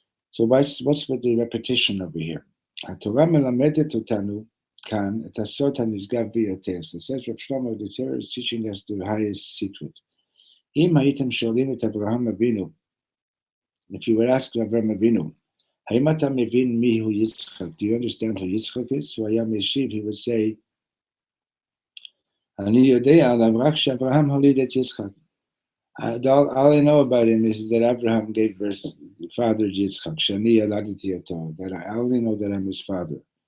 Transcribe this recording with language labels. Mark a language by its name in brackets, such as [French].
[English] So what's with the repetition over here? [Hebrew] HaTorah melamedet otanu kan et hasod hanizgav biyoter. [English] So says Reb Shlomo, the Torah is teaching us the highest secret. [Hebrew] Im ha'item sholim et Abraham Avinu. [English] If you would ask Abraham Avinu, [Hebrew] האם אתה מבין מיהו יצחק? [English] Do you understand who Yitzchak is? [Hebrew] הוא היה משיב, [English] he would say, [Hebrew] אני יודע עליו רק שאברהם הוליד את יצחק. [English] All I know about him is that Abraham gave birth, fathered Yitzchak. [Hebrew] שאני ילדתי אותו. [English] That I only know that I'm his father.